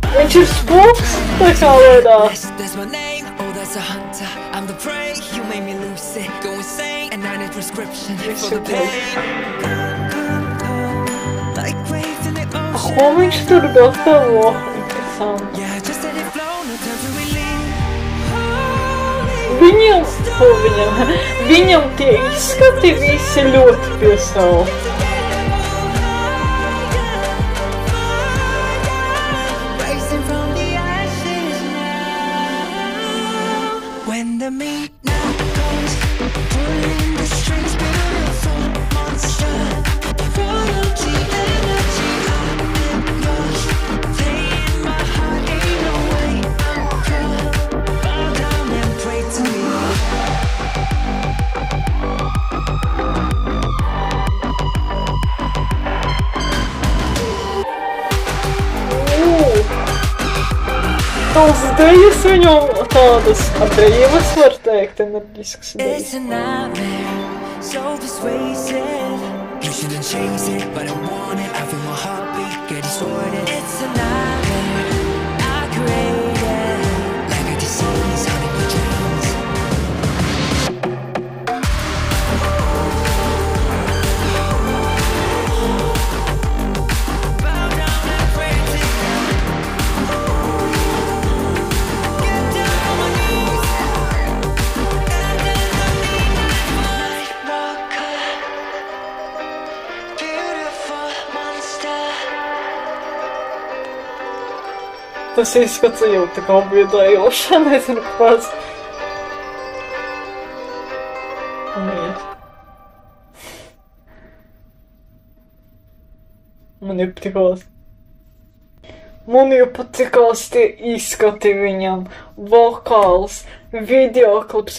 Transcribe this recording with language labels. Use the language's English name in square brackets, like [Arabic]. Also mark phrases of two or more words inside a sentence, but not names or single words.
[Latvian] Viņš ir spūks, tā veidā. [English] That's my name, oh that's a hunter. I'm the prey, you made me lose it. Go insane, and I need prescription for the pain. Like waves in the ocean. [Latvian] Ko viņš tur gatavo? Interesanti. [English] Yeah, just let it flow, no time to relieve. [Latvian] Viņam tie izskati visi ļoti piesaukt. [English] Rising from the ashes now. When the midnight comes, pulling the strings, beautiful monster. Royalty, energy, I'm yours. Playing my heart, ain't no way I'm caught. Bow down and pray to me. [Latvian] Tās dejas viņam tādas brīvas, var teikt, enerģiskas [English] It's [Latvian] dejas. [English] a nightmare, so persuasive. You shouldn't chase it, but I want it. I feel my heartbeat get distorted. It's a nightmare I created, like a disease haunting my dreams. Bow down and pray to you. Get down on my knees, and then I need my rocker. Beautiful monster. [Latvian] Tas izskats jau tā kā biedējoša, nezinu, kāpēc. Man jau patikās tie izskati viņam, vokāls, videoklips.